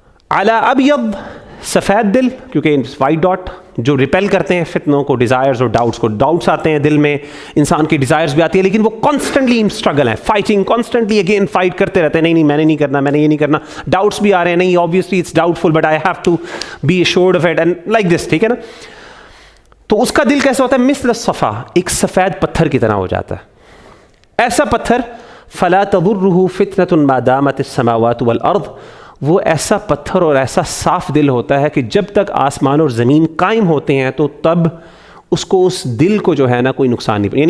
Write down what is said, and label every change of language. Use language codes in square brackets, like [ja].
[ar] عَلَى أَبْيَض, [ur] سفید دل, کیونکہ وائٹ ڈاٹ جو ریپیل کرتے ہیں فتنوں کو, ڈیزائرز اور ڈاؤٹس کو. ڈاؤٹس آتے ہیں دل میں, انسان کی ڈیزائرز بھی آتی ہے, لیکن وہ کانسٹنٹلی ان اسٹرگل ہے, فائٹنگ, کانسٹنٹلی اگین فائٹ کرتے رہتے ہیں. نہیں میں نے نہیں کرنا, میں نے یہ نہیں کرنا. ڈاؤٹس بھی آ رہے ہیں, نہیں [en] obviously it's doubtful but I have to be assured of it and like this, [ur] ٹھیک ہے نا. تو اس کا دل کیسا ہوتا ہے؟ [ar] مثل الصفا, [ur] ایک سفید پتھر کی طرح ہو جاتا ہے. ایسا پتھر, [ar] فلا تضرہ فتنة ما دامت السماوات والارض, [ur] وہ ایسا پتھر اور ایسا صاف دل ہوتا ہے کہ جب تک آسمان اور زمین قائم ہوتے ہیں تو تب اس کو, اس دل کو جو ہے نا کوئی نقصان نہیں.